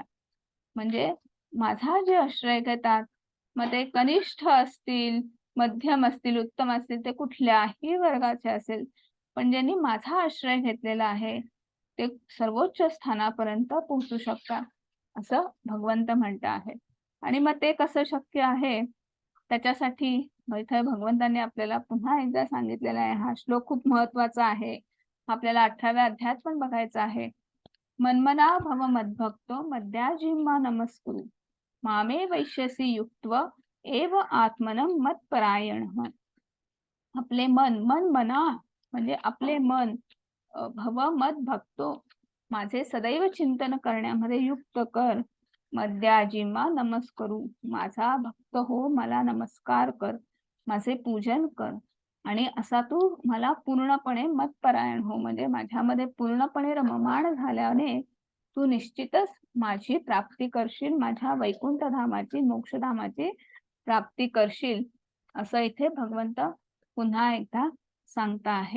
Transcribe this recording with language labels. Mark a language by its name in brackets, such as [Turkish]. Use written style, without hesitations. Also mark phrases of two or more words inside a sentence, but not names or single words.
[Marathi] म्हणजे माझा जे आश्रय घेतात, मग ते कनिष्ठ असतील, मध्यम असतील, उत्तम असतील, ते कुठल्याही वर्गाचे असेल, पण ज्यांनी माझा आश्रय घेतलेला आहे ते सर्वोच्च स्थानापर्यंत पोहोचू शकतात, असं भगवंत म्हणत आहे. आणि मग ते कसं शक्य आहे, त्याच्यासाठी इथे भगवंतांनी आपल्याला पुन्हा एकदा सांगितलेला आहे. हा श्लोक खूप महत्वाचा आहे, आपल्याला 18व्या अध्यायात पण बघायचा आहे. [Sanskrit] मन्मना भव मद्भक्तो मद्याजिह्वा नमस्कुरु मामे वैश्यसी युक्त्व एव आत्मनं मत्परायण. [Marathi] आपले मन मना म्हणजे आपले मन [Sanskrit] भव मद भक्तो, [Marathi] माझे सदैव चिंतन करण्यामध्ये युक्त कर. [Sanskrit] मद्याजिह्वा नमस्करू, [Marathi] माझा भक्त हो, मला नमस्कार कर, माझे पूजन कर. आणि असा तू मला पूर्णपणे मतपरायण हो, म्हणजे माझ्यामध्ये पूर्णपणे रममाण झाल्याने तू निश्चितच माझी प्राप्ती करशील, माझ्या वैकुंठ धामाची, मोक्षधामाची प्राप्ती करशील, असं इथे भगवंत पुन्हा एकदा सांगता आहेत.